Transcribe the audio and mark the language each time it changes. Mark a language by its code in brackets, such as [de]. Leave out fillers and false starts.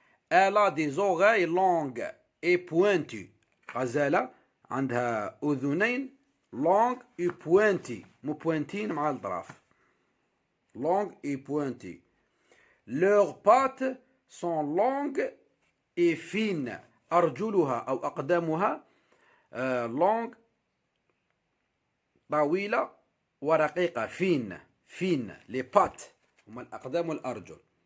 [fr] Elle a des oreilles longues et pointues. [ar] غزالة عندها أذنين [fr] long et pointy [ar] مبوينتين مع الأطراف. [fr] long et pointy. Leurs pattes sont longues et fines. [ar] أرجلها أو أقدامها long طويلة ورقيقة. [fr] fine les pattes [ar] هما الأقدام والأرجل.